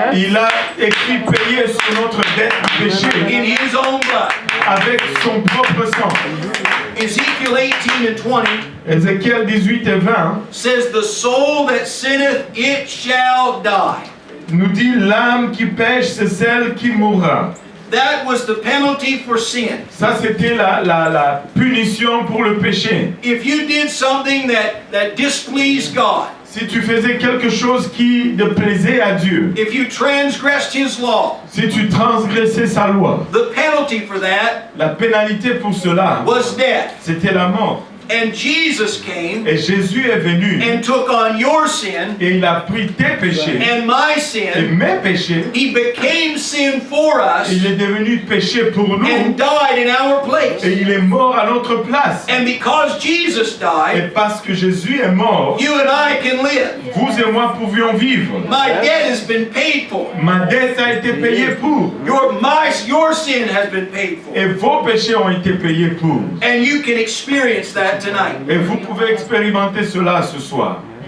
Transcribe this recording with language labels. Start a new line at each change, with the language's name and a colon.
French: Il a écrit payé sur notre dette du péché.
English: In His own blood.
French: Avec son propre sang.
English: Ezekiel 18 and 20.
French: Ézéchiel 18 et 20.
English: Says the soul that sinneth, it shall die.
French: Nous dit l'âme qui pêche, c'est celle qui mourra.
English: That was the penalty for sin.
French: Ça c'était la punition pour le péché.
English: If you did something that displeased God.
French: Si tu faisais quelque chose qui te plaisait à Dieu.
English: If you transgressed His law.
French: Si tu transgressais sa loi.
English: The penalty for that.
French: La pénalité pour cela.
English: Was death.
French: C'était la mort.
English: And Jesus came
French: Et Jésus est venu
English: and took on your sin
French: et il a pris tes péchés
English: and my
French: et
English: sin.
French: mes péchés.
English: He became sin for us
French: Il est devenu péché pour nous
English: and died in our place.
French: et il est mort à notre place.
English: And because Jesus
French: Et
English: died,
French: parce que Jésus est mort,
English: you and I can live.
French: vous et moi pouvions vivre.
English: My debt has been paid for.
French: Ma dette a été payée pour.
English: Your sin has been paid for.
French: Et vos péchés ont été payés pour.
English: And you can experience that tonight.
French: Et vous pouvez expérimenter cela ce soir.